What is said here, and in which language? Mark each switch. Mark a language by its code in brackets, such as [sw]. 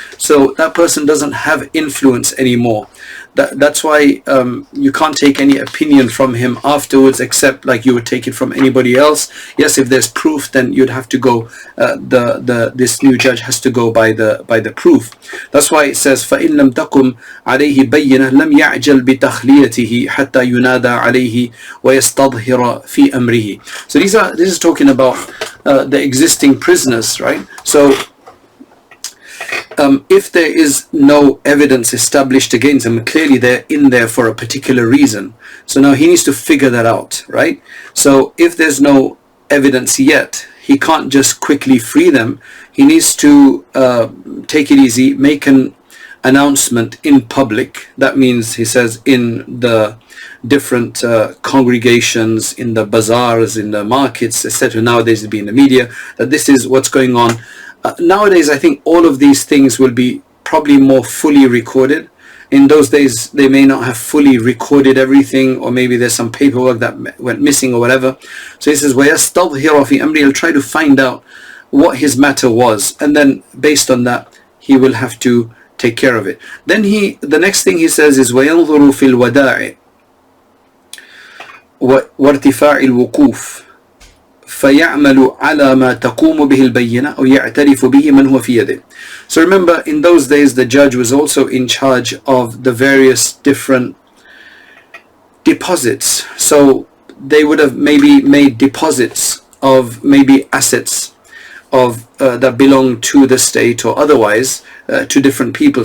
[en] So that person doesn't have influence anymore. That's why you can't take any opinion from him afterwards, except like you would take it from anybody else. Yes, if there's proof, then you'd have to go. This new judge has to go by the proof. That's why it says, [ar] فَإِن لَمْ تَقُمْ عَلَيْهِ بَيِّنَةٌ لَمْ يَعْجَلْ بِتَخْلِيَتِهِ حَتَّى يُنَادَى عَلَيْهِ وَيَسْتَظْهِرَ فِي أَمْرِهِ. [en] So this is talking about the existing prisoners, right? So if there is no evidence established against them, clearly they're in there for a particular reason. So now he needs to figure that out, right? So if there's no evidence yet, he can't just quickly free them. He needs to take it easy, make an announcement in public. That means, he says, in the different congregations, in the bazaars, in the markets, etc. Nowadays it'd be in the media, that this is what's going on. Nowadays, I think all of these things will be probably more fully recorded. In those days, they may not have fully recorded everything, or maybe there's some paperwork that went missing or whatever. So he says, [ar] وَيَسْتَظْهِرَ فِي أَمْرِهِ. [en] He'll try to find out what his matter was, and then based on that, he will have to take care of it. Then the next thing he says is [ar] وَيَنْظُرُ فِي الْوَدَاعِ وَارْتِفَاعِ الْوُقُوفِ فَيَعْمَلُ عَلَى مَا تَقُومُ بِهِ الْبَيِّنَةُ أو يَعْتَرِفُ بِهِ مَنْ هُوَ فِي يَدِهِ. [en] So remember, in those days the judge was also in charge of the various different deposits. So they would have maybe made deposits of maybe assets of that belong to the state or otherwise to different people.